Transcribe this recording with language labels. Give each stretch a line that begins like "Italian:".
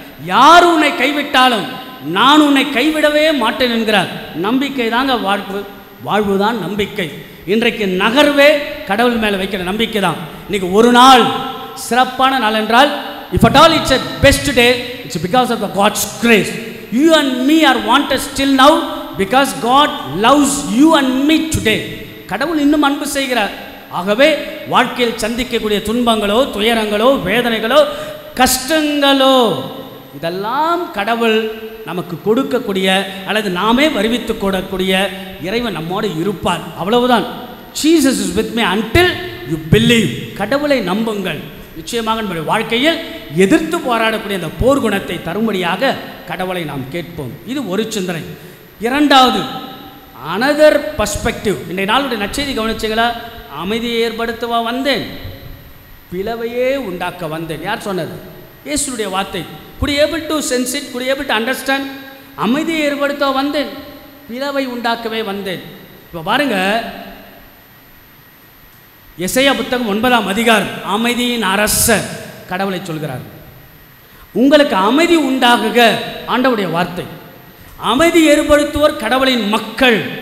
Tamil: யார் உன்னை கைவிட்டாலும் நான் உன்னை கைவிடவே மாட்டேன் என்கிறார். நம்பிக்கை தாங்க வாழ்வு, வாழ்வுதான் நம்பிக்கை. இன்றைக்கு நகர்வே கடவுள் மேலே வைக்கிற நம்பிக்கை தான். இன்னைக்கு ஒரு நாள் சிறப்பான நாள் என்றால்,
English: If at all it's a best day, it's because of the God's grace. You and me are wanted still now because God loves you and me today.
Tamil: கடவுள் இன்னும் அன்பு செய்கிறார். ஆகவே வாழ்க்கையில் சந்திக்கக்கூடிய துன்பங்களோ, துயரங்களோ, வேதனைகளோ, கஷ்டங்களோ, இதெல்லாம் கடவுள் நமக்கு கொடுக்கக்கூடிய அல்லது நாமே வருவித்து கொடுக்கக்கூடிய இறைவன் நம்மோடு இருப்பார். அவ்வளவுதான்.
English: Jesus is with me until you believe.
Tamil: கடவுளை நம்புங்கள். நிச்சயமாக நம்முடைய வாழ்க்கையில் எதிர்த்து போராடக்கூடிய அந்த போர் குணத்தை தரும்படியாக கடவுளை நாம் கேட்போம். இது ஒரு சிந்தனை. இரண்டாவது,
English: Another perspective.
Tamil: இன்றைய நாளுடைய நற்செய்தி கவனிச்சிங்களா? அமைதியை ஏற்படுத்தவா வந்தேன், பிளவையே உண்டாக்க வந்தேன். யார் சொன்னது? இயேசுடைய வார்த்தை.
English: could you able to sense it? could you able to understand?
Tamil: அமைதியை ஏற்படுத்த வந்தேன், பிளவை உண்டாக்கவே வந்தேன். இப்போ பாருங்க, எசையா புத்தகம் 9ஆம் அதிகாரம், அமைதியின் அரசர் கடவுளை சொல்கிறார். உங்களுக்கு அமைதி உண்டாகுக, ஆண்டவருடைய வார்த்தை. அமைதி ஏற்படுத்துவோர் கடவுளின் மக்கள்.